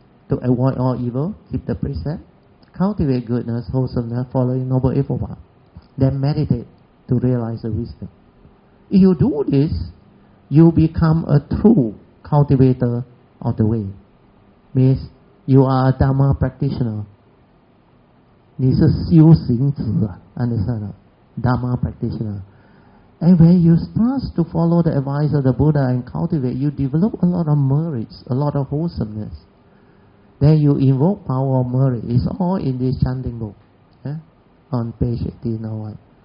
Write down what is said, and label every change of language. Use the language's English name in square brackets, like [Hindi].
[English] To avoid all evil, keep the precept, cultivate goodness, wholesomeness, following Noble Eightfold Path. Then meditate to realize the wisdom. If you do this, you become a true cultivator of the way. Means you are a Dharma practitioner. [Chinese] 你是修行者 [English] understand? Dharma practitioner. And when you start to follow the advice of the Buddha and cultivate, you develop a lot of merits, a lot of wholesomeness. Then you invoke power of merit. It's all in this chanting book. On page 1801.